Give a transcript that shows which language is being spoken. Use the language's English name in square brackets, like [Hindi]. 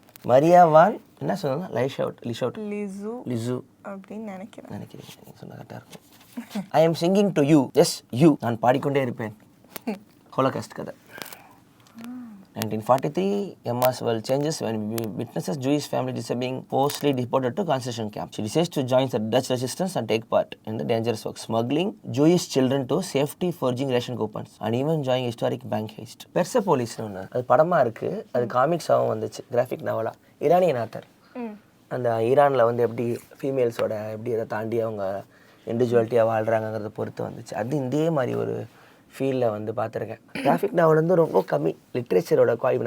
[Tamil] மரியா வான் என்ன சொல்லணும்? லிசு அப்படின்னு நினைக்கிறேன். நீங்கள் சொன்ன கரெக்டாக இருக்கும். [English] I am singing to you, yes you, [Tamil] நான் பாடிக்கொண்டே இருப்பேன். ஹோலோகாஸ்ட் கதை. [English] 1943, Emma's world changes when witnesses Jewish family disappearing forcibly deported to concentration camp. She decides to join the Dutch resistance and take part in the dangerous work, smuggling Jewish children to safety, forging ration coupons, and even joining historic bank heist. [Tamil] பெர்சபோலிஸ்னு ஒன்று, அது படமாக இருக்குது, அது காமிக்ஸாகவும் வந்துச்சு, graphic நாவலா. Iranian author. அந்த ஈரானில் வந்து எப்படி ஃபீமேல்ஸோட எப்படி அதை தாண்டி அவங்க இண்டிவிஜுவாலிட்டியாக வாழ்கிறாங்கிறத பொறுத்து வந்துச்சு. அது இதே மாதிரி ஒரு ஃபீல்டில் வந்து பார்த்துருக்கேன். கிராஃபிக் நாவல் வந்து ரொம்ப கம்மி, லிட்ரேச்சரோட குவாலிட்டி.